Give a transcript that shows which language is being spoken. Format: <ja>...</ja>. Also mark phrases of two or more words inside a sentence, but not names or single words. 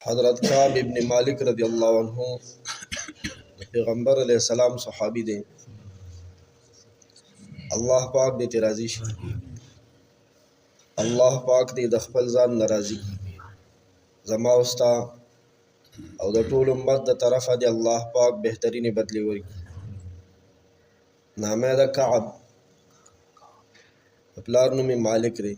<ps>حضرت کعب ابن مالک</ps> <ar>رضی اللہ عنہ</ar> <ps>پیغمبر</ps> <ar>علیہ السلام</ar> <ps>صحابی دے. الله پاک دې راضي شي. الله پاک دې د خپل ځان ناراضي زما واستا او د ټول امت د طرفه دې الله پاک بهترینه بدلی ورکړي. نامه د کعب پلار نوم مالک دی.</ps>